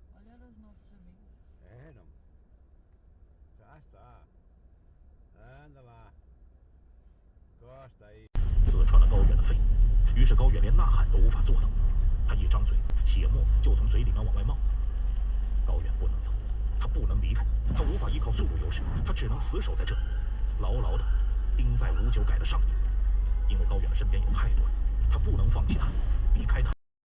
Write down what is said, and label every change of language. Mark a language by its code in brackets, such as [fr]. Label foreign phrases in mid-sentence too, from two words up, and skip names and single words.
[pt] eram os nossos amigos. Eram. Já está. Anda lá. Gosta aí. [zh] 刺穿了高原的肺，于是高原连呐喊都无法做到。他一张嘴，血沫就从嘴里面往外冒。高原不能走，他不能离开，他无法依靠速度优势，他只能死守在这里，牢牢的钉在59改的上面。因为高原的身边有太多人，他不能放弃他，离开他。